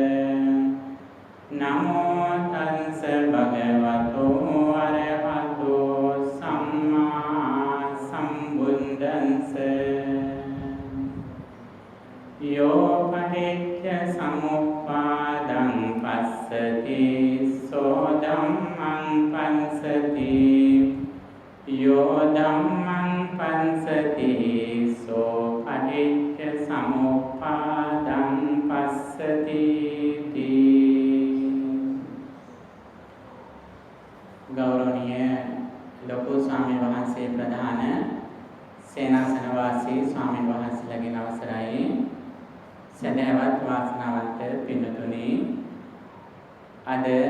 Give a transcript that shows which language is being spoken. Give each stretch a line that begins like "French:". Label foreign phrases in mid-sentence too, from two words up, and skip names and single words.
Pali: නමෝ තස්ස භගවතු වරහතෝ සම්මා සම්බුද්දස්ස යෝ පටිච්ච සමුප්පාදං පස්සති සෝ ධම්මං පස්සති යෝ ධම්මං පස්සති සෝ පටිච්ච සමුප්පාදං පස්සති
Sinhala: ගෞරවනීය ලොකු ස්වාමීන් වහන්සේ ප්‍රධාන සේනාසන වාසී ස්වාමීන් වහන්සේලාගෙන් අවසරයි සදහවත් වාසනාවන්ත පින්තුනි අද